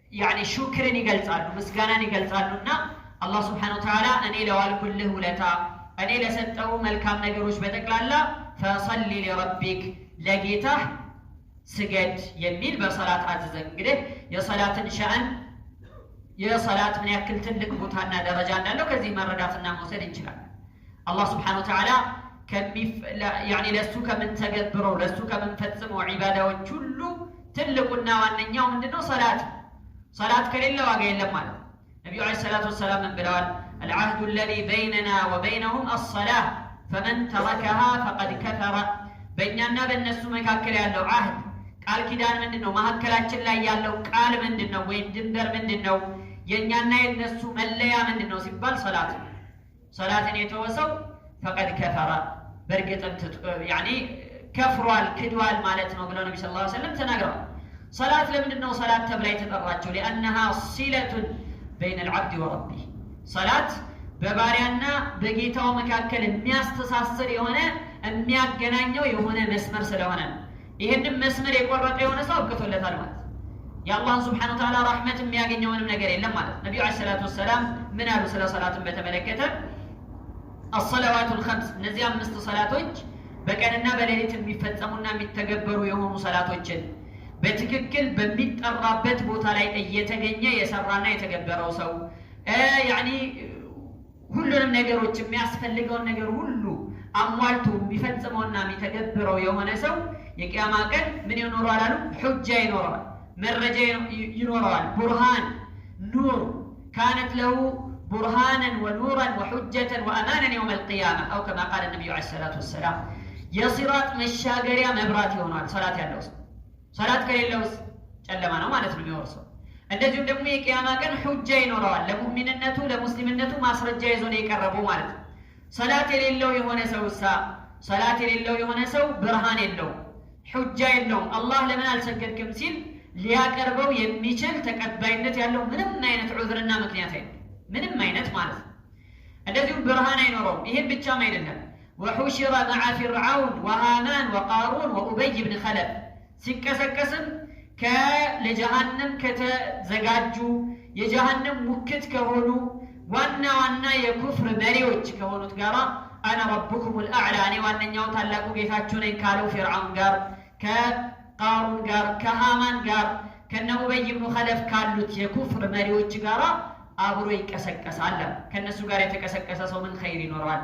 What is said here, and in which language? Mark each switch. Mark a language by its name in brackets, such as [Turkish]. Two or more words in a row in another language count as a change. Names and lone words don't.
[Amharic] ሹክርን ይገልጻሉ፣ ምስጋናን ይገልጻሉና አላህ [Arabic] سبحانه وتعالى [Amharic] እኔ ለዋልኩልህ ውለታ እኔ ለሰጠው መልካም ነገሮች በተክላላ [Arabic] فصل لربك [Amharic] ለጌታህ ስገድ የሚል በሰላት አዘዘ። እንግዲህ የሰላትን ሻን የሰላት ምን ያክል ትልቅ ቦታና ደረጃ እንዳለው ከዚህ መረዳትና መውሰድ እንችላለን። አላህ [Arabic] سبحانه وتعالى [Amharic] ለሱ ከምንተገብረው ለሱ ከምንፈጽመው ዒባዳዎች ሁሉ ትልቁና ዋነኛው ምንድነው? ሰላት ከሌለ ዋጋ የለም ማለት ነው። ነብዩ [Arabic] عليه الصلاة والسلام [Amharic] ምን ብለዋል? [Arabic] العهد الذي بيننا وبينهم الصلاة فمن تركها فقد كفر [Amharic] በእኛና በእነሱ መካከል ያለው አህድ ቃል ኪዳን ምንድነው? መሐከላችን ላይ ያለው ቃል ምንድነው? ወይም ድንበር ምንድነው? የኛና የነሱ መለያ ምንድነው ሲባል ሰላትን የተወሰው [Arabic] فقد كفر [Amharic] በርግጥም ከፍሯል ክዷል ማለት ነው ብለው ነብዩ [Arabic] صلى الله عليه وسلم [Amharic] ተናግረዋል። ሰላት ለምንድነው ሰላት ተብላ የተጠራቸው? [Arabic] لانها صله بين العبد وربه [Amharic] ሰላት በባሪያና በጌታው መካከል የሚያስተሳስር የሆነ የሚያገናኘው የሆነ መስመር ስለሆነ ይሄንን መስመር የቆረጠ የሆነ ሰው አብቅቶለታል ማለት የአላህ [Arabic] سبحانه وتعالى [Amharic] ረህመት የሚያገኘው ምንም ነገር የለም ማለት ነብዩ [Arabic] عليه الصلاة والسلام [Amharic] ምን አሉ ስለ ሰላትን በተመለከተ [Arabic] الصلوات الخمس [Amharic] እነዚህ አምስት ሰላቶች በቀንና በሌሊት የሚፈጸሙና የሚተገበሩ የሆኑ ሰላቶችን በትክክል በሚጠራበት ቦታ ላይ እየተገኘ የሰራና የተገበረው ሰው ሁሉንም ነገሮች የሚያስፈልገውን ነገር ሁሉ አሟልቶ የሚፈጽመውና የሚተገብረው የሆነ ሰው የቂያማ ቀን ምን ይኖራል አሉ? ሑጃ ይኖራል፣ መረጃ ይኖራል። [Arabic] برهان نور كانت له برهانا ونورا وحجة وأمانا يوم القيامة أو كما قال النبي عليه الصلاة والسلام [Amharic] የሲራጥ መሻገሪያ መብራት ይሆናል ሰላት ያለው ሰው። ሰላት ከሌለውስ ጨለማ ነው ማለት ነው የሚወርሰው። እንደዚሁም ደግሞ የቂያማ ቀን ሑጃ ይኖረዋል፣ ለሙእሚንነቱ ለሙስሊምነቱ ማስረጃ ይዞ ነው የቀረበው ማለት ነው። ሰላት የሌለው የሆነ ሰው ብርሃን የለውም፣ ሑጃ የለውም። አላህ ለምን አልሰገድክም ሲል ሊያቀርበው የሚችል ተቀባይነት ያለው ምንም አይነት ዑዝርና ምክንያት አይደለም፣ ምንም አይነት ማለት ነው። እንደዚሁም ብርሃን አይኖረውም። ይሄን ብቻም አይደለም [Arabic] وحشر مع فرعون وهامان وقارون وأبي بن خلف [Amharic] ሲቀሰቀስም ለጀሃነም ከተዘጋጁ የጀሃነም ሙክት ከሆኑ ዋና የኩፍር መሪዎች ከሆኑት ጋራ [Arabic] أنا ربكم الأعلى [Amharic] እኔ ዋነኛው ታላቁ ጌታችሁ ነኝ ካለው ፍርዓውን ጋር ከቃሩን ጋር ከሃማን ጋር ከነ ኡበይ ብኑ ኸለፍ ካሉት የኩፍር መሪዎች ጋራ አብሮ ይቀሰቀሳል። ከነሱ ጋር የተቀሰቀሰ ሰው ምን ኸይር ይኖረዋል?